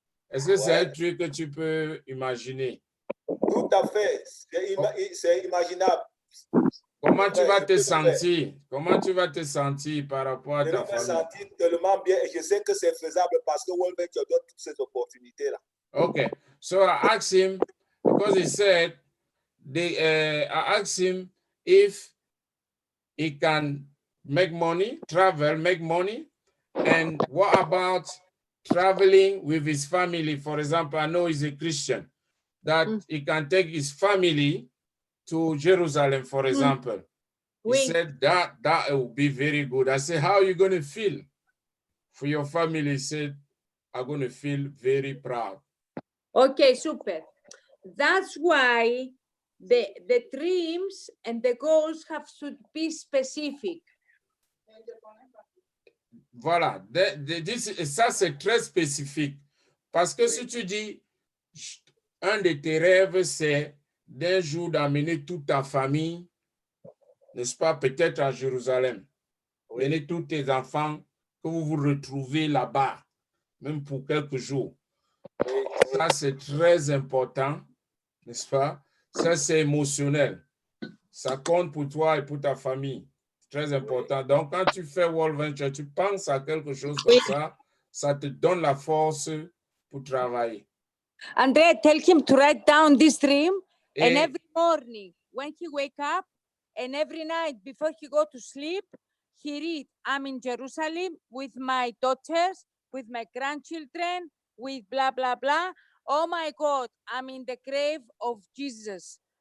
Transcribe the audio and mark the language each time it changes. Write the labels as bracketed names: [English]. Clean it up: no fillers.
[French] Est-ce que c'est un truc que tu peux imaginer? Tout à fait. C'est imaginable. Comment tu vas te sentir? Comment tu vas te sentir par rapport à ta famille? Je vais me sentir tellement bien et je sais que c'est faisable parce que World Venture donne toutes ces opportunités-là. [English] Okay. So I asked him, because he said, I asked him if he can make money, travel, make money, and what about traveling with his family? For example, I know he's a Christian, that he can take his family to Jerusalem, for example. He said that would be very good. I said, how are you going to feel for your family? He said, I'm going to feel very proud. Okay, super. That's why the dreams and the goals should be specific. [French] Voilà, ça c'est très spécifique. Parce que si tu dis, un de tes rêves, c'est d'un jour d'amener toute ta famille, n'est-ce pas, peut-être à Jérusalem. Mener tous tes enfants, que vous vous retrouvez là-bas, même pour quelques jours. Ça, c'est très important, n'est-ce pas? Ça, c'est émotionnel. Ça compte pour toi et pour ta famille. Très important. Donc, quand tu fais World Venture, tu penses à quelque chose comme ça, ça te donne la force pour travailler. [English] Andrea, tell him to write down this dream, and every morning when he wake up, and every night before he go to sleep, he read, I'm in Jerusalem with my daughters, with my grandchildren, with blah, blah, blah. Oh my God, I'm in the grave of Jesus.